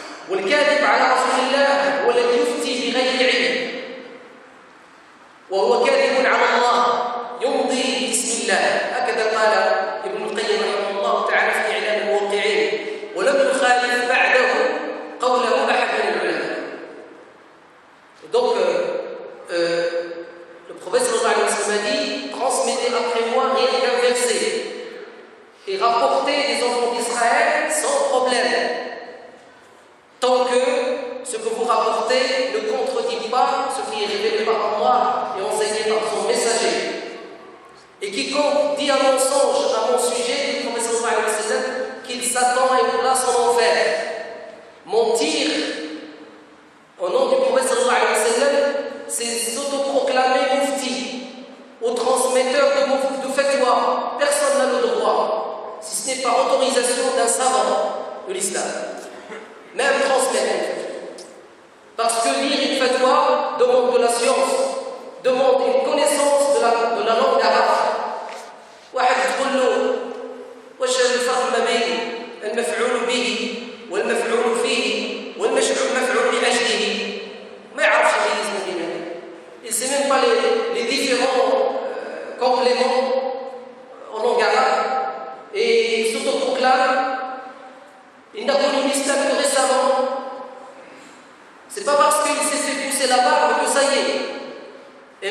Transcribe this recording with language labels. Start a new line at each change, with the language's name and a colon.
Arabic: والكاذب على رسول الله هو الذي يفتي بغير علم وهو كاذب على الله يمضي باسم الله. هكذا قال ابن القيم رحمه الله تعالى في إعلام الموقعين ولم يخالف بعده قوله أحد من العلماء.
French: Donc, le prophète sallallahu alayhi wa sallam a dit transmettez après moi rien qu'un verset et rapportez des enfants d'Israël sans problème, tant que ce que vous rapportez ne contredit pas ce qui est révélé par Allah et enseigné par son messager. Et quiconque dit un mensonge à mon sujet, le prophète sallallahu alayhi wa sallam, qu'il s'attend à une place en enfer. Mentir au nom du prophète sallallahu alayhi wa sallam, c'est s'autoproclamer mufti ou transmetteur de fatwa. Personne n'a le droit, si ce n'est par autorisation d'un savant de l'islam, même transmettre. Parce que lire une fatwa demande de la science, demande une connaissance de la langue arabe.
Arabic: واحد تقول له واش الفرق ما بين المفعول به والمفعول فيه والمفعول لأجله ما يعرفش يميز ما بينهم.
French: Il sait même pas les différents compléments en langue arabe et il s'autoproclame. Il n'a connu l'islam que récemment. C'est pas parce qu'il s'est fait pousser la barbe que ça y est.